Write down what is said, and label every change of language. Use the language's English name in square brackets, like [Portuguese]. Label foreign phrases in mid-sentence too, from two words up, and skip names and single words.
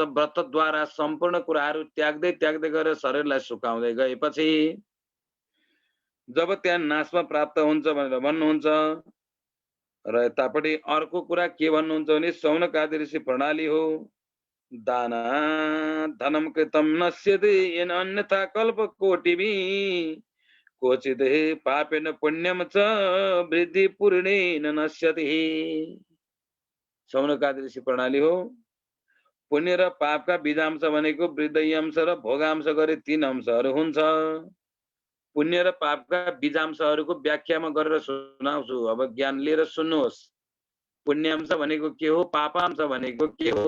[Nepali] व्रतद्वारा सम्पूर्ण कुराहरू त्याग्दै गरेर शरीरलाई सुकाउँदै गएपछि जब त्यहाँ नाशमा प्राप्त हुन्छ भनेर भन्नुहुन्छ। र यतापट्टि अर्को कुरा के भन्नुहुन्छ भने सौनकादि ऋषि प्रणाली हो, [Sanskrit] दाना धनम कृतम नश्यति येन अन्यथा कल्प कोटिभिः क्वचित् पापेन पुण्यम च वृद्धि पूर्णेन नश्यति। [Nepali] सौनकादि ऋषि प्रणाली हो, पुण्य र पापका बीजांश भनेको वृद्धि अंश र भोगांश गरी तीन अंशहरू हुन्छ। पुण्य र पापका बीजांशहरूको व्याख्यामा गरेर सुनाउँछु, अब ज्ञान लिएर सुन्नुहोस्। पुण्यांश भनेको के हो, पापांश भनेको के हो।